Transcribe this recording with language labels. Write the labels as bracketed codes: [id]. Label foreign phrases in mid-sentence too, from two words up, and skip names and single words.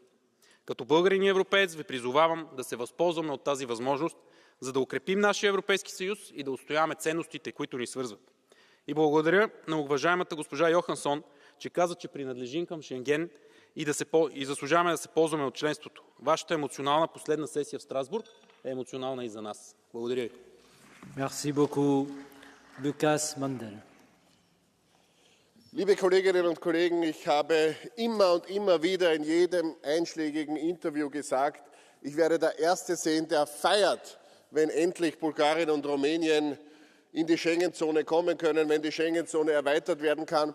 [bg] Като българин и европеец ви призовавам да се възползваме от тази възможност, за да укрепим нашия Европейски съюз и да отстояваме ценностите, които ни свързват. И благодаря на уважаемата госпожа Йохансон, че каза, че принадлежим към Шенген и заслужаваме да се ползваме от членството. Вашата емоционална последна сесия в Страсбург е емоционална и за нас. Благодаря ви. [fr] Merci beaucoup. Lukas Mandel. [de] Liebe Kolleginnen und Kollegen, ich habe immer und immer wieder in jedem einschlägigen Interview gesagt, ich werde der Erste sein, der feiert, wenn endlich Bulgarien und Rumänien in die Schengen-Zone kommen können, wenn die Schengen-Zone erweitert werden kann.